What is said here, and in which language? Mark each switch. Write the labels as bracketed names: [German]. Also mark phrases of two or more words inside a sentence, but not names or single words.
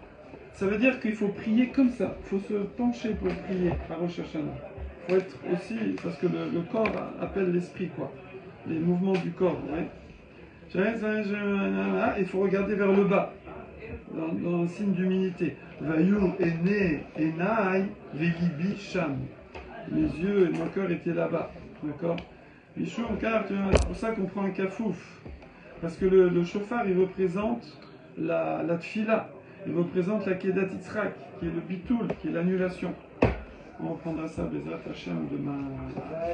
[French] Ça veut dire qu'il faut prier comme ça. Il faut se pencher pour prier à Rosh Hashanah. Il faut être aussi, parce que le corps appelle l'esprit, quoi. les mouvements du corps. Ouais. Il faut regarder vers le bas, dans le signe d'humilité. [Hebrew] ויהיו עני עיני ולבי שם. [French] Mes yeux et mon cœur étaient là-bas. D'accord? C'est pour ça qu'on prend un kafouf. Parce que le shofar, il représente la tfila. Il représente la kedat Yitzhak, qui est le bitoul, qui est l'annulation. On reprendra ça, [Hebrew] בעזרת השם, [French] demain.